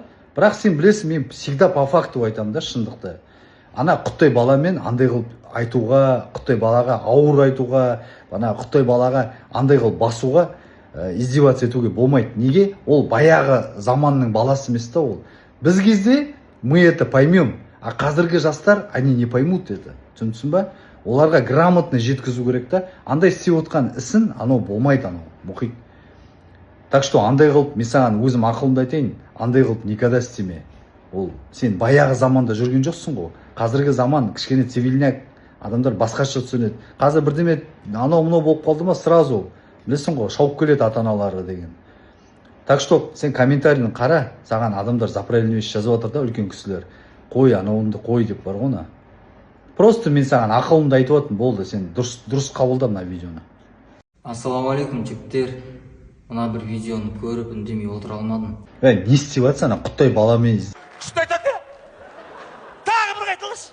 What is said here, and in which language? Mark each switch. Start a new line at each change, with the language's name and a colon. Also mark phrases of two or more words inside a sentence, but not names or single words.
Kazakh: Бірақ сен білесің, мен
Russian: всегда по факту
Kazakh: айтамын да, шындықты. Ана құттай баламен андай қылып айтуға, құттай балаға ауыр айтуға, құттай балаға андай қылып басуға, издеваться етуге болмайды. Неге? Ол баяғы заманның баласы емес та ол. Біз кезде
Russian: мы это поймем, а
Kazakh: қазіргі жастар
Russian: они не поймут это. Түсінсің ба? Оларға грамотно жеткізу керек та. Андай істеп отқан ісін анау болмайды, анау Мұхит. Так что андай қылып, мен саған өзім ақылымды айтайын, андай қылып никогда істеме. Ол сен баяғы заманда жүрген жоқсың ғой. Қазіргі заман кішкене цивильняк, адамдар басқаша түсінеді. Қазір бірдеме анау-мынау болып қалды ма, сразу білесің ғой, шауып келеді ата-аналары деген. Так что сен комментарийін қара, саған адамдар за правильную вещь жазып жатыр да, үлкен кісілер. Қой, анауынды қой деп бар ғой. Просто мен саған ақылымды айтып отырмын, болды, сен дұрыс қабылда мына видеоны.
Arabic: السلام عليكم,
Russian: жігіттер. Мына бір видеоны көріп үндемей отыра алмадым. Не істеп жатсың, құттай баламен? Күшті айтады. Тағы бір қайталашы.